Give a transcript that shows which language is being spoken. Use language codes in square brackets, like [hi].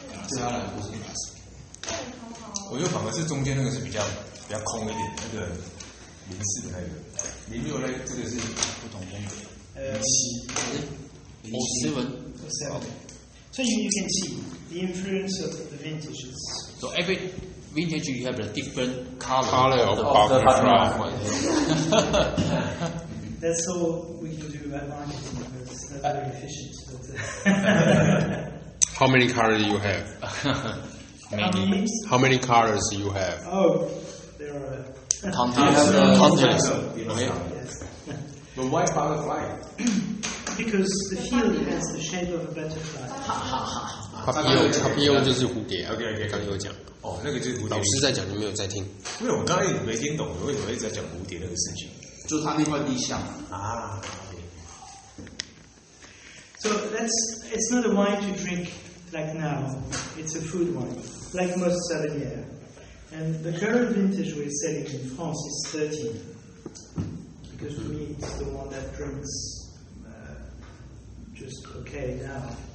[zh] 对他来说是 classic。我觉得反而是中间那个是比较空一点，那个04的那个06呢，这个是不同风格。07。 [en] So you can see the influence of the vintages. So every vintage you have a different color of the butterfly. That's all we can do about marketing, but it's not very efficient. How many colors do you have? Many. How many colors do you have? Oh, there are. Countless. Yes. But why butterfly? Because the field has the shape of a butterfly. [zh] Papillon 就是蝴蝶啊。 OK，刚有讲。哦，那个就是蝴蝶。老师在讲，你没有在听。因为我刚才也没听懂，为什么一直在讲蝴蝶那个事情？就是它那块地象啊。 [en] So it's not a wine to drink like now. It's a food wine, like most Sauvignon. And the current vintage we're selling in France is 13. Because for me, it's the one that drinks just okay now.